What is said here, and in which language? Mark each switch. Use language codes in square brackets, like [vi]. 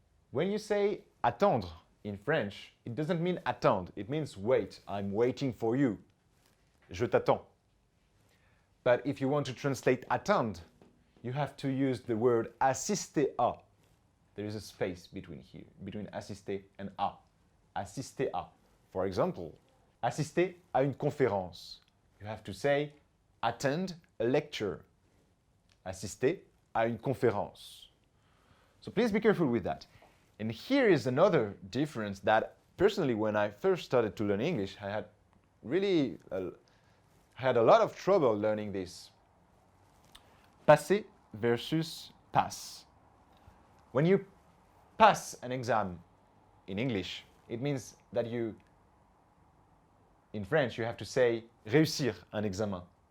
[en] When you say attendre in French, it doesn't mean attendre. It means wait. I'm waiting for you. [fr] Je t'attends. [en] But if you want to translate attendre, you have to use the word assister à. There is a space between here, between assister and à. [fr] Assister à. [en] For example, [fr] assister à une conférence. [en] You have to say attend a lecture. [fr] Assister à une conférence. [en] So please be careful with that. And here is another difference that personally when I first started to learn English, I had really had a lot of trouble learning this. Passer versus pass. When you pass an exam in English, it means that in French, you have to say [fr] réussir un examen.